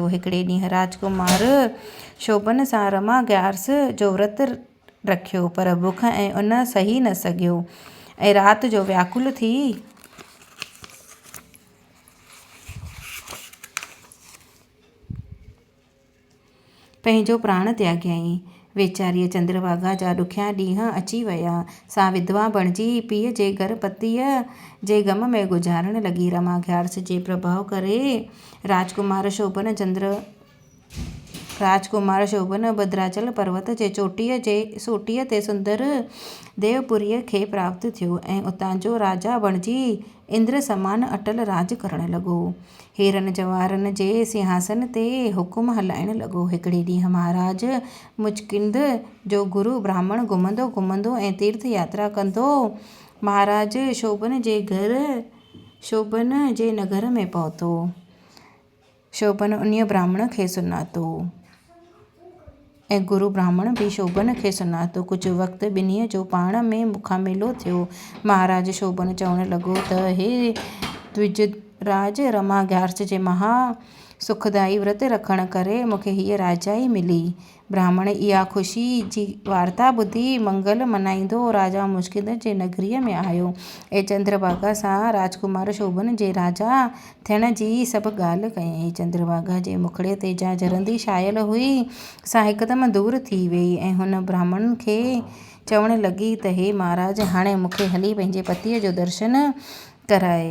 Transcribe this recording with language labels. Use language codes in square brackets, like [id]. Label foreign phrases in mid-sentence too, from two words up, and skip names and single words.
[sd] हिकिड़े ॾींहुं राजकुमार शोभन सां रमा ग्यारस जो व्रत रखियो, पर बुख ऐं उन सही न सघियो ऐं राति जो व्याकुल थी पंहिंजो प्राण त्याॻियईं। वेचारीअ चंद्रभागा जा ॾुखिया ॾींहं अची विया। सा विधवा बणिजी पीउ जे घर पतीअ जे ग़म में गुज़ारण लॻी। रमा ग्यारस जे प्रभाव करे राजकुमार शोभन भद्राचल पर्वत जे चोटीअ ते सुंदर देवपुरीअ खे प्राप्त थियो ऐं उतां जो राजा बणिजी इंद्र समान अटल राज करण लॻो। हीरनि जवाहरनि जे सिंहासन ते हुकुम हलाइण लॻो। हिकिड़े ॾींहुं महाराज मुचकिंद जो गुरु ब्राह्मण घुमंदो ऐं तीर्थ यात्रा कंदो महाराज शोभन जे नगर में पहुतो। शोभन उन्हीअ ब्राह्मण खे सुञातो ऐं गुरु ब्राह्मण बि शोभन खे सुञातो। कुझु वक़्तु ॿिन्हीअ जो पाण में मुखामेलो थियो। महाराज शोभन चवण लॻो त हे द्विजराज, रमा ग्यारस जे महा सुखदाई व्रत रखण करे मूंखे हीअ राजाई मिली। ब्राह्मण इहा ख़ुशी जी वार्ता ॿुधी मंगल मनाईंदो राजा मुचकिंद जे नगरीअ में आयो ऐं चंद्रभागा सां राजकुमार शोभन जे राजा थियण जी सभु ॻाल्हि कयईं। चंद्रभागा जे मुखड़े ते जा झरंदी छायल हुई, सा हिकदमि दूर थी वेई ऐं हुन ब्राह्मण खे चवण लॻी त हे महाराज, हाणे मूंखे हली पंहिंजे पतीअ जो दर्शन कराए।